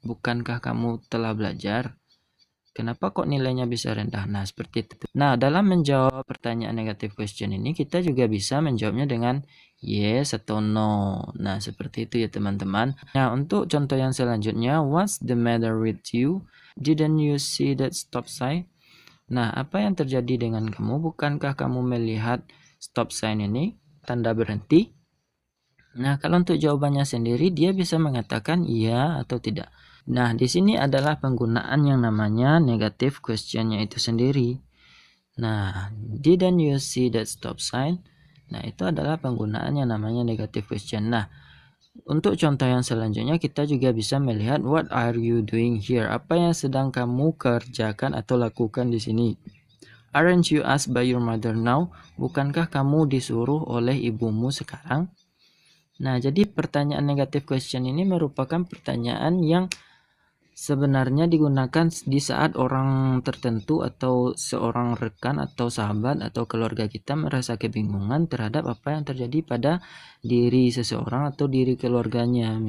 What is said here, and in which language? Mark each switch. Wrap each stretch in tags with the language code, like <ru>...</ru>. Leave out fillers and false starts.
<id>Bukankah kamu telah belajar? Kenapa kok nilainya bisa rendah? Nah, seperti itu. Nah, dalam menjawab pertanyaan negative question ini, kita juga bisa menjawabnya dengan yes atau no. Nah, seperti itu ya teman-teman. Nah, untuk contoh yang selanjutnya,</id> <en>what's the matter with you? Didn't you see that stop sign?</en> <id>Nah, apa yang terjadi dengan kamu? Bukankah kamu melihat stop sign ini? Tanda berhenti. Nah, kalau untuk jawabannya sendiri, dia bisa mengatakan iya atau tidak. Nah, di sini adalah penggunaan yang namanya negative question-nya itu sendiri.</id> <en>Nah, didn't you see that stop sign?</en> <id>Nah, itu adalah penggunaan yang namanya negative question. Nah, untuk contoh yang selanjutnya, kita juga bisa melihat</id> <en>what are you doing here?</en> <id>Apa yang sedang kamu kerjakan atau lakukan di sini?</id> <en>Aren't you asked by your mother now?</en> <id>Bukankah kamu disuruh oleh ibumu sekarang? Nah, jadi pertanyaan negative question ini merupakan pertanyaan yang sebenarnya digunakan di saat orang tertentu atau seorang rekan atau sahabat atau keluarga kita merasa kebingungan terhadap apa yang terjadi pada diri seseorang atau diri keluarganya.</id>